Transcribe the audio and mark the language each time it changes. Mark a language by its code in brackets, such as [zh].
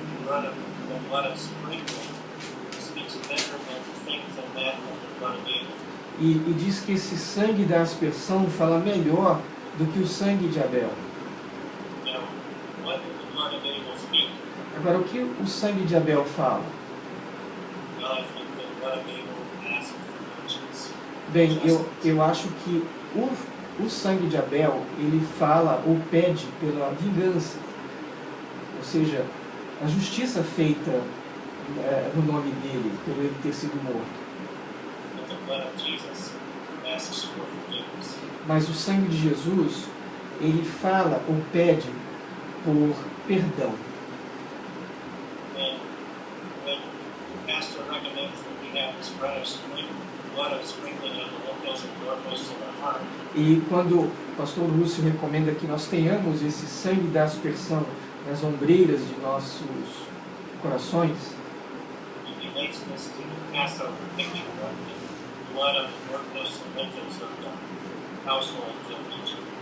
[en] The blood of sprinkling speaks better than things of that of the blood of Abel. [pt] E diz que esse sangue da aspersão fala melhor do que o sangue de Abel. [en] Now, what did the blood of Abel speak? [pt] Agora, o que o sangue de Abel fala? [en] Well, I think the blood of Abel asked for vengeance. [pt] Bem, eu acho que o sangue de Abel, ele fala ou pede pela vingança. Ou seja, a justiça feita no nome dele, por ele ter sido morto. [en] But the blood of Jesus asks for forgiveness. [pt] Mas o sangue de Jesus, ele fala ou pede por perdão. [en] And when the pastor recommends that we have this blood of sprinkling on the windows and doorposts of our heart, [pt] E quando o pastor Lúcio recomenda que nós tenhamos esse sangue da aspersão nas ombreiras de nossos corações, [en] he relates this to the Passover picture of the blood on the doorposts and windows of the households of Egypt.